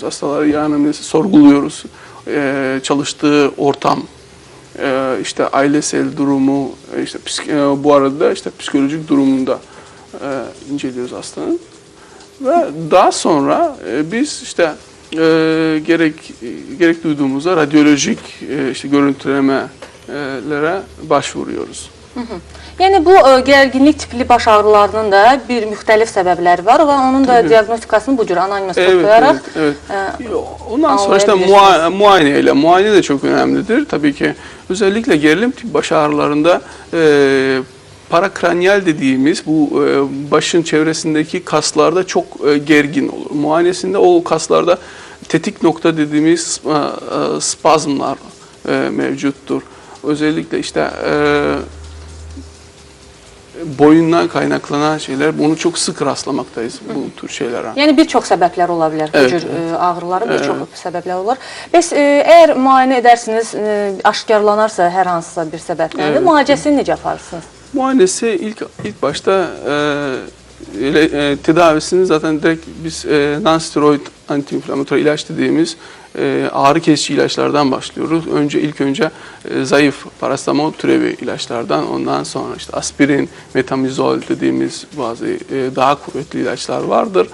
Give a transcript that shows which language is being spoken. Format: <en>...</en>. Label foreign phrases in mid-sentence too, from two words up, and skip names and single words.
<tr>Hastaları iyi anamnez sorguluyoruz. Çalıştığı ortam, işte ailesel durumu, işte bu arada işte psikolojik durumunda inceliyoruz hastanın. Ve daha sonra biz işte gerek duyduğumuzda radyolojik işte görüntülemelere başvuruyoruz.</tr> <az>Yəni bu gərginlik tipli baş ağrılarının da bir müxtəlif səbəbləri var və onun da diaqnostikasını bu cür</az> <tr>anonimə toplayarak evet. Ondan sonra işte muayene de çok önemlidir. Tabii ki özellikle gerilim tipi baş ağrılarında parakranyal dediğimiz bu başın çevresindeki kaslarda çok gergin olur. Muayenesinde o kaslarda tetik nokta dediğimiz spazmlar mevcuttur. Özellikle işte boyundan kaynaklanan şeyler, bunu çok sık rastlamaktayız bu tür şeylere.</tr> <az>Yəni bir çox səbəblər ola bilər.</az> <tr>Evet,</tr> <az>Bu cür ağrıların bir çox səbəblər olar. Bəs əgər müayinə edərsiniz, aşkarlanarsa hər hansısa bir səbəbdən, müalicəsini necə aparırsınız?</az> <tr>Muayenesi ilk başta tedavisini zaten direkt biz non-steroid anti-inflamatuar ilaç dediğimiz ağrı kesici ilaçlardan başlıyoruz. İlk önce zayıf parastamol türevi ilaçlardan, ondan sonra işte aspirin, metamizol dediğimiz bazı daha kuvvetli ilaçlar vardır.</tr>